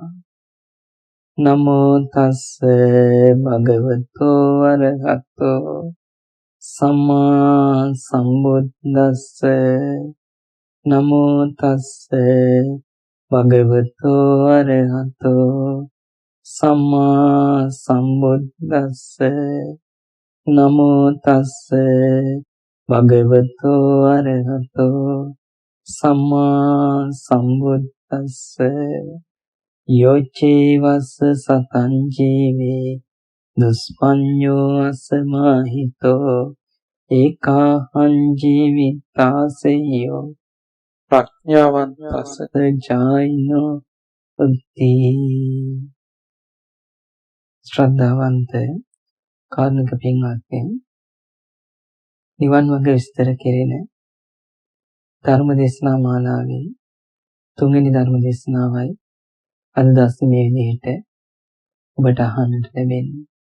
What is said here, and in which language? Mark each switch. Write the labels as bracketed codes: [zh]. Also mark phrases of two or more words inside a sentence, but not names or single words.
[pi] නමෝ තස්ස භගවතෝ අරහතෝ සම්මා සම්බුද්දස්ස නමෝ තස්ස භගවතෝ අරහතෝ සම්මා සම්බුද්දස්ස නමෝ තස්ස භගවතෝ අරහතෝ සම්මා සම්බුද්දස්ස යෝචේවස්ස සතං ජීවේ දුස්පඤ්ඤෝ අසමාහිතෝ ඒකාහං ජීවිතාසෙයෝ ප්‍රඥාවන්තස්ස ජායිනෝ උත්ති. [si] ශ්‍රද්ධාවන්ත කාරුණික පින්වත්නි, නිවන් මාර්ග විස්තර කෙරෙන ධර්ම දේශනා මාලාවේ තුන්වෙනි ධර්ම දේශනාවයි අද දවසේ මේ විදිහට ඔබට අහන්නට ලැබෙන්නේ.